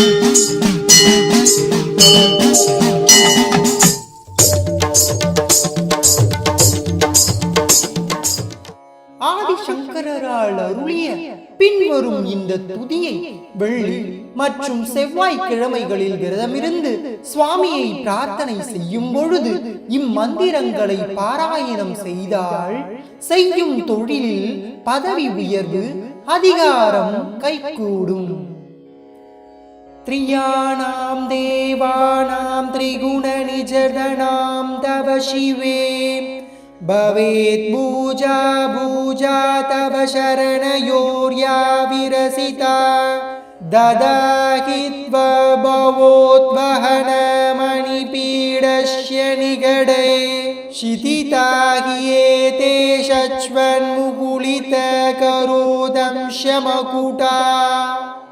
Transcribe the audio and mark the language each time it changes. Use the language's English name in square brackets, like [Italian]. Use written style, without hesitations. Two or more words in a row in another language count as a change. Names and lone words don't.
[Tamil] ஆதிசங்கரால் அருளிய பின்வரும் இந்த துதியை வெள்ளி மற்றும் செவ்வாய் கிழமைகளில் விரதமிருந்து சுவாமியை பிரார்த்தனை செய்யும் பொழுது இம்மந்திரங்களை பாராயணம் செய்தால் செய்யும் தொழிலில் பதவி உயர்வு அதிகாரம் கைகூடும். [Sanskrit] त्रयाणां देवानां त्रिगुण निजतनां तव शिवे भवेत् पूजा पूजा तव शरणयोर्या विरसिता ददाहि त्वभवोद्वहनमणिपीडस्य निगडे क्षितिता हि एते शश्वन्मुकुलितकरोदंशमकुटा